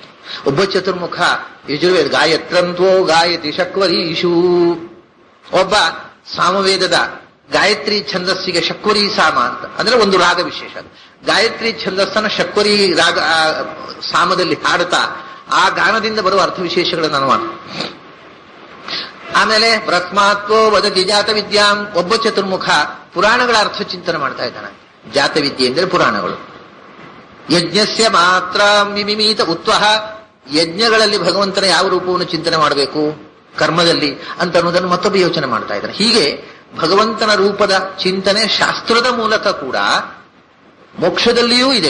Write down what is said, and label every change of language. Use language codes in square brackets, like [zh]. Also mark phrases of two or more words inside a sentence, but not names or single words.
[kn] ಒಬ್ಬ ಚತುರ್ಮುಖ ಯಜುರ್ವೇದ [sa] गायत्रं त्वो गायति शक्वरीषु, [kn] ಒಬ್ಬ ಸಾಮವೇದದ ಗಾಯತ್ರಿ ಛಂದಸ್ಸಿಗೆ ಶಕ್ವರಿ ಸಾಮ ಅಂತ ಅಂದ್ರೆ ಒಂದು ರಾಗ ವಿಶೇಷ. ಗಾಯತ್ರಿ ಛಂದಸ್ಸನ್ನ ಶಕ್ವರಿ ರಾಗ ಸಾಮದಲ್ಲಿ ಹಾಡುತ್ತಾ ಆ ಗಾನದಿಂದ ಬರುವ ಅರ್ಥ ವಿಶೇಷಗಳನ್ನು ಅನುಮಾನ. ಆಮೇಲೆ [sa] ब्रह्मा त्वो वदति जात विद्यां, [kn] ಒಬ್ಬ ಚತುರ್ಮುಖ ಪುರಾಣಗಳ ಅರ್ಥ ಚಿಂತನೆ ಮಾಡ್ತಾ ಇದ್ದಾನೆ. ಜಾತ ವಿದ್ಯೆ ಎಂದರೆ ಪುರಾಣಗಳು. [sa] यज्ञस्य मात्रां विमिमीत उ त्वः, [kn] ಯಜ್ಞಗಳಲ್ಲಿ ಭಗವಂತನ ಯಾವ ರೂಪವನ್ನು ಚಿಂತನೆ ಮಾಡಬೇಕು ಕರ್ಮದಲ್ಲಿ ಅಂತ ಅನ್ನೋದನ್ನು ಮತ್ತೊಬ್ಬ ಯೋಚನೆ ಮಾಡ್ತಾ ಇದ್ದಾನೆ. ಹೀಗೆ ಭಗವಂತನ ರೂಪದ ಚಿಂತನೆ ಶಾಸ್ತ್ರದ ಮೂಲಕ ಕೂಡ ಮೋಕ್ಷದಲ್ಲಿಯೂ ಇದೆ.